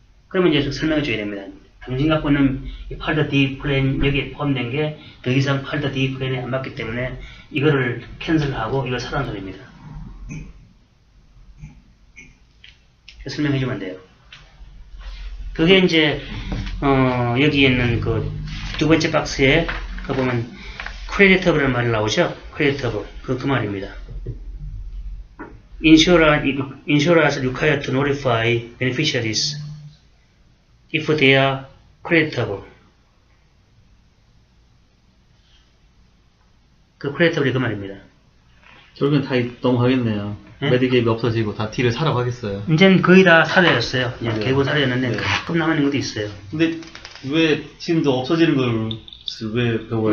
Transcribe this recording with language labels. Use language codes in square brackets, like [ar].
[ko] 그러면 이제 설명해 줘야 됩니다. 당신 갖고 있는 이 팔더 D 플랜 여기에 포함된 게 더 이상 팔더 D 플랜에 안 맞기 때문에 이거를 캔슬하고 이걸 사라는 소리입니다. 설명해 주면 돼요. 그게 이제 여기에 있는 두 번째 박스에 보면 크레디터블이라는 말이 나오죠. 크레디터블 그 말입니다. [en] Insurers required to notify beneficiaries if they are creditable. [ko] 그 크레디터블이 그 말입니다. 결국엔 다 넘어가겠네요. 네? 메디갭이 없어지고 다 D를 사라고 하겠어요. 이제는 거의 다 사라졌어요. 네. 대부분 사라졌는데 네. 가끔 남아있는 것도 있어요. 근데 왜 지금도 없어지는 걸 왜 배워요?